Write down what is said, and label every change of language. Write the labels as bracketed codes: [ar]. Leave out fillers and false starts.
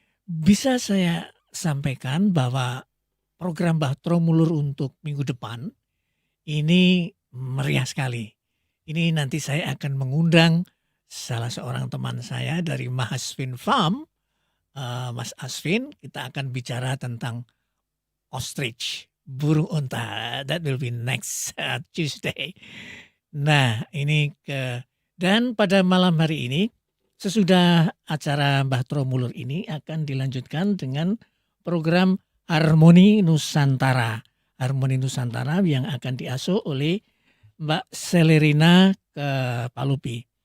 [id] Bisa saya sampaikan bahwa program Bahtera Mulur untuk minggu depan ini meriah sekali. Ini nanti saya akan mengundang salah seorang teman saya dari Mahaswin Farm, Mas Asvin. Kita akan bicara tentang ostrich, burung unta. [en] That will be next Tuesday. [id] Nah, ini dan pada malam hari ini, sesudah acara Bahtera Mulur ini akan dilanjutkan dengan program Harmoni Nusantara. Harmoni Nusantara yang akan diasuh oleh Mbak Selerina Palupi.